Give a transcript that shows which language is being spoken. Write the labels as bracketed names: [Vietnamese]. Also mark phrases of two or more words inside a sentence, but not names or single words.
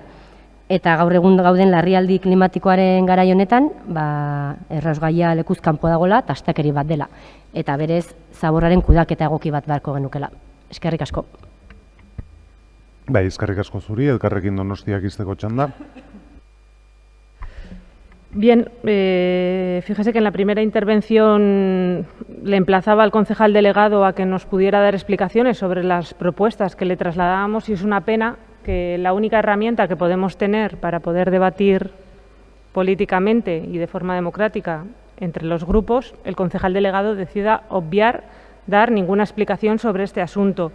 [Basque] Eta gaur egun gauden larrialdi klimatikoaren garai honetan, errausgaia lekuz kanpo dagoela, eta astakeri bat dela. Eta berez, zaborraren kudaketa egoki bat beharko genukela. Eskerrik asko. Eskerrik asko zuri, elkarrekin Donostiak izteko txanda. [Spanish] Bien, fíjese que en la primera intervención le emplazaba al concejal delegado a que nos pudiera dar explicaciones sobre las propuestas que le trasladábamos y es una pena que la única herramienta que podemos tener para poder debatir políticamente y de forma democrática entre los grupos, el concejal delegado decida obviar dar ninguna explicación sobre este asunto.